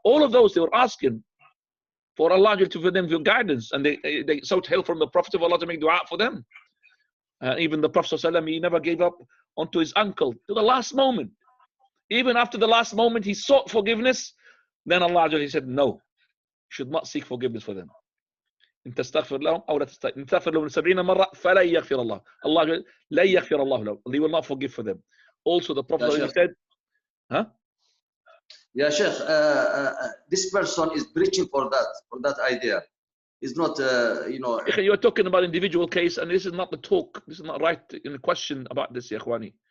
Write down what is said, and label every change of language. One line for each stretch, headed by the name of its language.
English: All of those, they were asking for Allah for them for guidance, and they sought help from the Prophet of Allah to make dua for them. Even the Prophet ﷺ, he never gave up onto his uncle to the last moment. Even after the last moment, he sought forgiveness. Then Allah he said, no, you should not seek forgiveness for them.
Arabic: إن تستغفر لهم أو لا تستغفر إن تغفر لهم 70 مرة فلا يغفر الله. Allah لا يغفر الله لهم.
English: He will not forgive for them. Also, the Prophet said, huh? Yeah, Sheikh, this person is preaching for that idea. It's not, You're talking about individual case, and this is not the talk. This is not right in the question about this,
Arabic: Ya Ikhwani.